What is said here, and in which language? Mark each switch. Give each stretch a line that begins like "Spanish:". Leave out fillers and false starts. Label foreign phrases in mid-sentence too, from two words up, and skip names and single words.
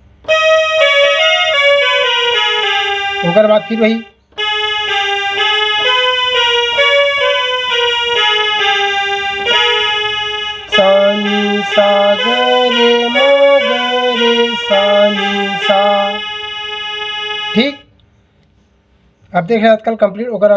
Hindi: उसके बाद फिर वही सा नी सा ग रे म ग रे सा नी सा। ठीक, अब देख रहे हैं आजकल कंप्लीट होकर।